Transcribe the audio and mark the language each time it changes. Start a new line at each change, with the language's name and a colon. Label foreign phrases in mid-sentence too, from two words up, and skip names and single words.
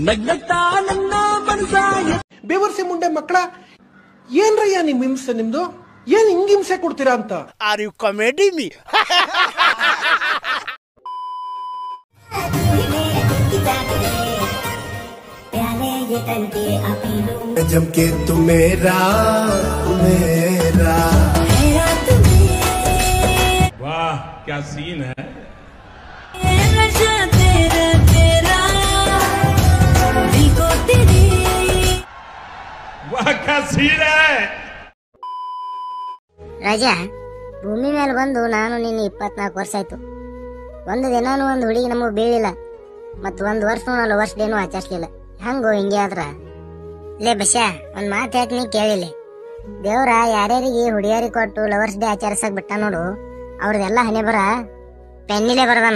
Kannada: ಬೇವರ್ಸಿ ಮುಂಡೆ ಮಕ್ಕಳ, ಏನ್ರಯ್ಯ ನಿಮ್ ಹಿಂಸೆ? ನಿಮ್ದು ಏನ್ ಹಿಂಗ್ ಹಿಂಸೆ ಕೊಡ್ತೀರಾ ಅಂತ?
English: Are you comedy me?
Hindi: जमके तू मेरा वाह क्या सीन है. वाह क्या सीन है.
Kannada: ರಾಜಾ, ಭೂಮಿ ಮೇಲೆ ಬಂದು ನಾನು ನಿನ್ನ 24 ವರ್ಷ ಆಯ್ತು. ಒಂದು ದಿನಾನು ಒಂದು ಹುಡುಗಿ ನಮಗ್ ಬೀಳಿಲ್ಲ, ಮತ್ ಒಂದ್ ವರ್ಷ ನಾನು ವರ್ಷ ಡೇನು ಆಚರಿಸ್ಲಿಲ್ಲ. ಹಂಗೋ ಹಿಂಗೆ ಆದ್ರ ಲೇ ಬಸ್ಯಾ, ಒಂದ್ ಮಾತು ಹೇಳ್ತೀನಿ ಕೇಳಿಲ್ಲ. ದೇವ್ರ ಯಾರ್ಯಾರಿಗೆ ಹುಡುಗಿಯರಿಗೆ ಕೊಟ್ಟು
English: lovers day
Kannada: ಆಚರಿಸಕ್ ಬಿಟ್ಟ ನೋಡು, ಅವ್ರದೆಲ್ಲ ಹಣೆ ಬರ ಪೆನ್ನಿಲೆ ಬರ್ದಾನ.